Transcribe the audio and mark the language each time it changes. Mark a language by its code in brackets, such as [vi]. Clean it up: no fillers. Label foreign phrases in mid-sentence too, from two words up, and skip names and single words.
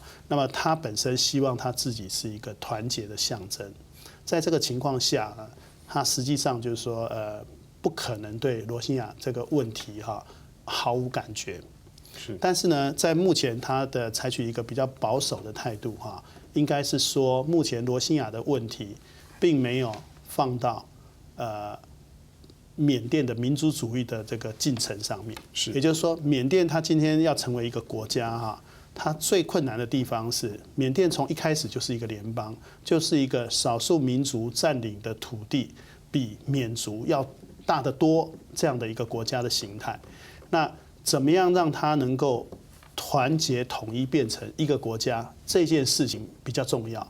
[zh] 那麼他本身希望他自己是一個團結的象徵，在這個情況下，他實際上就是說不可能對羅興亞這個問題毫無感覺。但是呢，在目前他的採取一個比較保守的態度應該是說，目前羅興亞的問題並沒有放到緬甸的民族主義的這個進程上面。也就是說，緬甸它今天要成為一個國家它最困难的地方是，缅甸从一开始就是一个联邦，就是一个少数民族占领的土地比缅族要大得多这样的一个国家的形态。那怎么样让它能够团结统一变成一个国家，这件事情比较重要。